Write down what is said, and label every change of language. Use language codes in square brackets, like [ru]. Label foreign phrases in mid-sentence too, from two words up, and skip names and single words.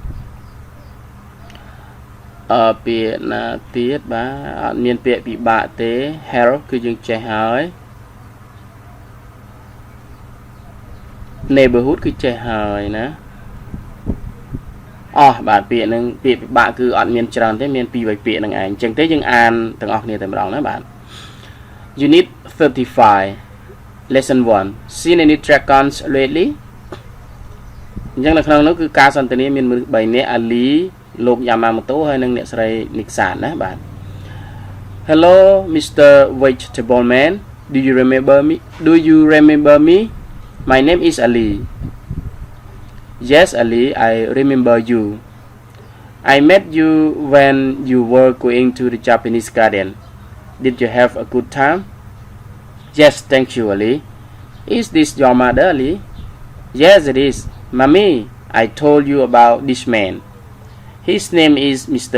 [km] ពាក្យណាទៀតបាទអត់មានពាក្យពិបាកទេ help គឺយើងចេះហើយ neighborhood គឺចេះហើយណា បាទពាក្យហ្នឹងពាក្យពិបាកគឺអត់មានច្រើនទេមាន2 3ពាក្យហ្នឹងឯងអញ្ចឹងទេយើងអានទាំងអស់គ្នាតែម្ដងណាបាទ [en] unit 35 lesson 1 seen any dragons lately [km] អញ្ចឹងនៅក្នុងនោះគឺការសន្ទនាមានមនុស្ស3នាក់អាលីលោកយ៉ាម៉ាម៉ូតូហើយនិងអ្នកស្រីនិកសាទណាបាទ [en] Hello Mr. Vegetable Man do you remember me my name is Ali Yes Ali I remember you I met you when you were going to the Japanese Garden Did you have a good time Yes thank you Ali Is this your mother Ali Yes it is Mommy I told you about this man His name is Mr.